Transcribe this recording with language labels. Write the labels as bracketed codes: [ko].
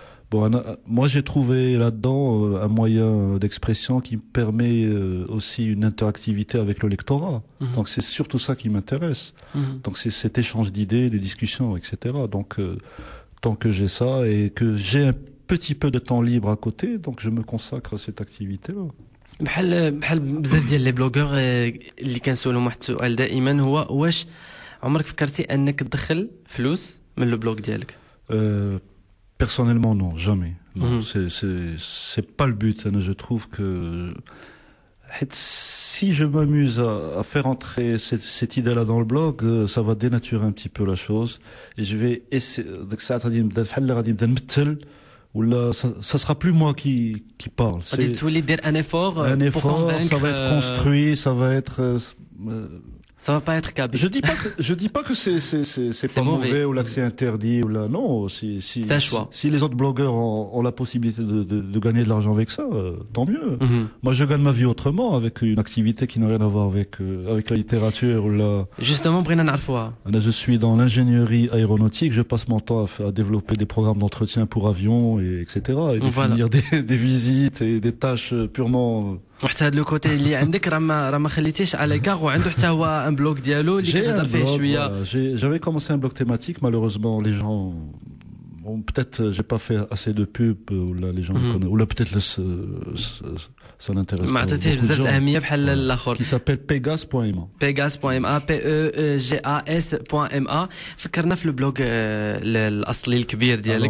[fr] Bon, moi, j'ai trouvé là-dedans un moyen d'expression qui permet aussi une interactivité avec le lectorat. Donc, c'est surtout ça qui m'intéresse. Donc, c'est cet échange d'idées, des discussions, etc. Donc, tant que j'ai ça et que j'ai un petit peu de temps libre à côté, donc je me consacre à cette activité-là. [ar] بحال بزاف ديال لي بلوغور اللي كنسولهم واحد السؤال دائما هو واش عمرك فكرتي انك تدخل فلوس من لو بلوغ ديالك؟ [fr] Personnellement non, jamais. Non, c'est pas le but. Je trouve que si je m'amuse à faire entrer cette idée-là dans le blog, ça va dénaturer un petit peu la chose. Et je vais essayer de ça sera plus moi qui parle. C'est tu voulais dire un effort, ça va être construit, ça va être. Ça va pas être câble. Je dis pas que c'est pas mauvais ou là que c'est interdit ou là non. Si c'est un choix. Si les autres blogueurs ont la possibilité de gagner de l'argent avec ça, tant mieux. Moi, je gagne ma vie autrement avec une activité qui n'a rien à voir avec la littérature ou là. Justement, Brennan Arfoa. Là, je suis dans l'ingénierie aéronautique. Je passe mon temps à développer des programmes d'entretien pour avions et etc. Et définir des visites et des tâches purement. [ar] وحتى هذا لو كوتي اللي عندك راه ما خليتيش على كار وعنده حتى هو ان بلوك ديالو اللي كيهضر فيه شويه [fr] j'avais commencé un blog thématique malheureusement les gens ont peut-être j'ai pas fait assez de pub ou là les gens connaissent ou là peut-être ça n'intéresse pas [ar] ما عطيتيش بزاف الاهميه بحال الاخر [fr] qui s'appelle pegas.ma [ar] pegas.ma فكرنا في البلوغ الاصلي الكبير ديالك